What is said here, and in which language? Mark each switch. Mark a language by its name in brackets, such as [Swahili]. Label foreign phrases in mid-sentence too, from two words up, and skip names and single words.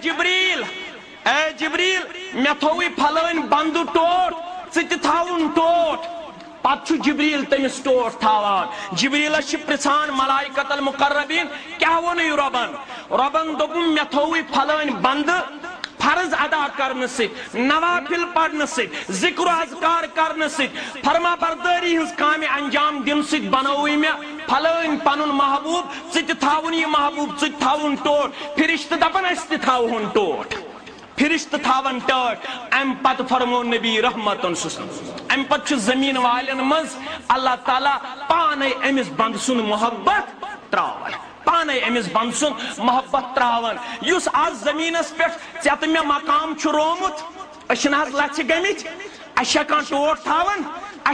[Kashmiri] اے جبریل مےٚ تھووٕے پھلٲنۍ بندٕ ٹوٹ ژٕ تہِ تھاوُن ٹوٹ پتہ جبریل تمس ٹوٹ تھاوان جبریلس چھ پرژھان [Arabic] ملائکۃ المقربین [Kashmiri] کیا ووٚنُے ربن دوٚپُن مےٚ تھووٕے پھلٲنۍ بندٕ فرض ادا کرنے سۭتۍ نوافل پرنہٕ سۭتۍ ذکر و اذکار کرنے سۭتۍ فرما برداری ہنٛز کامہِ انجام دِنہٕ سۭتۍ بنووٕے مےٚ پھلٲنۍ پنُن محبوب ژٕ تہِ تھاوُن یہِ محبوب ژٕ تہِ تھاوُن ٹوٹ فرشتہٕ دپان أسۍ تہِ تھاوہون ٹوٹ فرشتہ تھاون ٹاٹ ام پتہ فرمو نبی رحمتن ام پتہ زمین والن مز اللہ تعالیٰ پانے امس بند سن محبت تراون پانے امس بند سن محبت تراون یس آز زمینس پہ ژےٚ مے مقام چھ رومت أسۍ چھِنہٕ حظ لژھِ گٔمٕتۍ اَسہِ چھِ ہٮ۪کان ٹوٹ تھاون اَسہِ